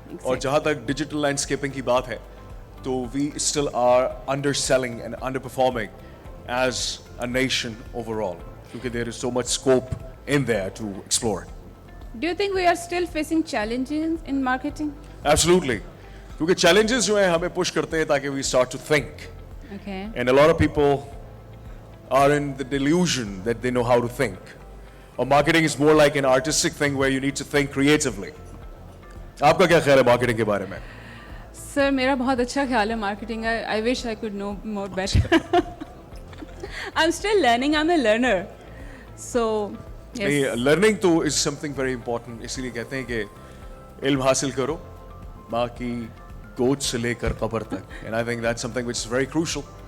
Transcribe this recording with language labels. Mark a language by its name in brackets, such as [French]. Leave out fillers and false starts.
[Hindi] और जहाँ तक [English] digital landscaping [Hindi] की बात है, तो [English] we still are underselling and underperforming as a nation overall, because there is so much scope in there to explore. Do you think we are still facing challenges in marketing? Absolutely. [Hindi] क्योंकि challenges जो हैं हमें push करते हैं ताकि [English] we start to think. Okay. And a lot of people are in the delusion that they know how to think. Or marketing is more like an artistic thing where you need to think creatively. [Hindi] आपका क्या ख्याल है marketing के बारे में? Sir, मेरा बहुत अच्छा ख्याल है marketing. [English] I wish I could know more better. I'm still learning. I'm a learner. So, yes. Learning तो is something very important. [Hindi] इसीलिए कहते हैं कि इल्म हासिल करो, माँ की गोद से लेकर कब्र तक. [English] And I think that's something which is very crucial.